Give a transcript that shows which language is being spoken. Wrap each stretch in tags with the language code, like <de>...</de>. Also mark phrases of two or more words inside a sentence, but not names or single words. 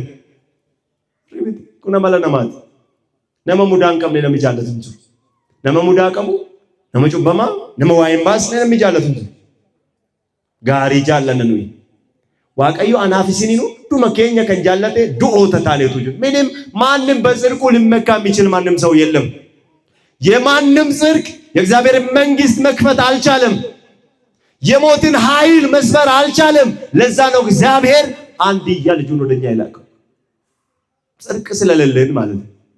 <om>Kun amala namaati. Nama mudaa hin qabne namni jaallatu hin jiru. Nama mudaa qabu, nama cubbamaa, nama waa hin baasne namni jaallatu hin jiru. Gaarii jaallanna nuyi. Waaqayyo anaaf isiniin hunduma keenya kan jaallate du'oota taanetu jiru.</om> <am>ምንም ማንም በጽድቁ ሊመካ የሚችል ማንም ሰው የለም። የማንም ጽድቅ የእግዚአብሔር መንግስት መክፈት አልቻለም። የሞትን ኃይል መስበር አልቻለም። ለዛ ነው እግዚአብሔር አንድያ ልጁን ወደኛ ይላከው። ጽድቅ ስለሌለን ማለት ነው።</am>